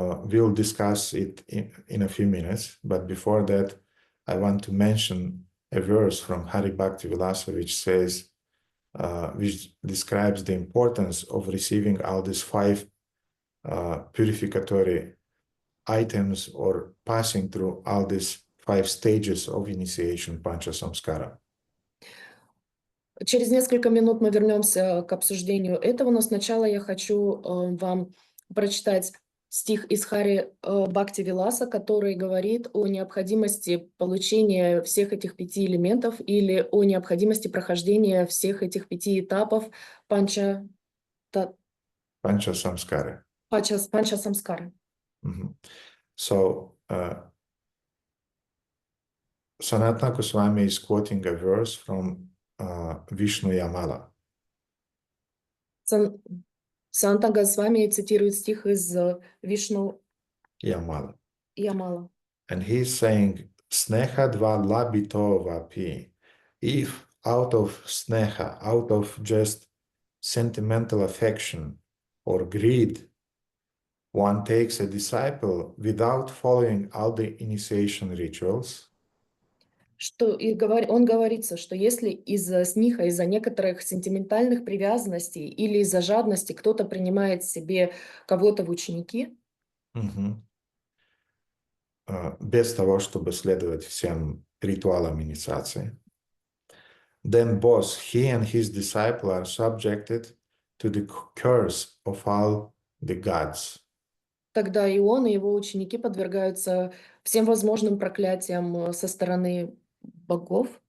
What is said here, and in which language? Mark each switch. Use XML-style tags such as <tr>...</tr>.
<en>We'll discuss it in a few minutes, but before that, I want to mention a verse from Hari Bhakti Vilasa, which says, which describes the importance of receiving all these five purificatory items or passing through all these five stages of initiation Pancha Samskara.</en> <ru>Через несколько минут мы вернемся к обсуждению этого, но сначала я хочу вам прочитать стих из Хари Бхакти Виласа, который говорит о необходимости получения всех этих 5 элементов или о необходимости прохождения всех этих 5 этапов Панча Samskara. Панча Самскары. Mm-hmm.</ru> <en>So, Sanatana Goswami is quoting a verse from Vishnu Yamala.</en> <ru>Санта Госвами цитирует стих из Вишну Yamala. Ямала.</ru> <en>And he's saying, Sneha dva labito vapi. If out of sneha, out of just sentimental affection or greed, one takes a disciple without following all the initiation rituals,</en> <ru>Он говорится, что если из-за сниха, из-за некоторых сентиментальных привязанностей или из-за жадности кто-то принимает себе кого-то в ученики,</ru> <en>без того, чтобы следовать всем ритуалам инициации, then both he and his disciple are subjected to the curse of all the gods.</en> <ru>тогда и он, и его ученики подвергаются всем возможным проклятиям со стороны богов.</ru>